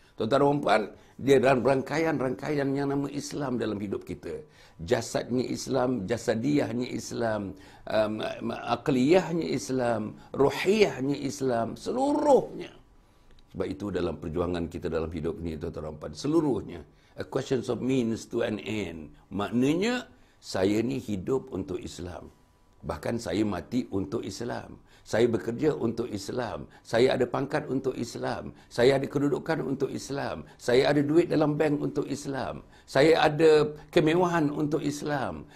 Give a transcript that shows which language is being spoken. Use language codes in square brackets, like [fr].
[ms] Tuan-tuan dan puan, dia dalam rangkaian yang nama Islam dalam hidup kita. Jasadnya Islam, jasadiyahnya Islam, akliyahnya Islam, ruhiyahnya Islam, seluruhnya. Sebab itu dalam perjuangan kita dalam hidup ini, tuan-tuan dan puan, seluruhnya. [en] A question of means to an end. [ms] Maknanya, saya ni hidup untuk Islam. Bahkan saya mati untuk Islam. Saya bekerja untuk Islam. Saya ada pangkat untuk Islam. Saya ada kedudukan untuk Islam. Saya ada duit dalam bank untuk Islam. Saya ada kemewahan untuk Islam.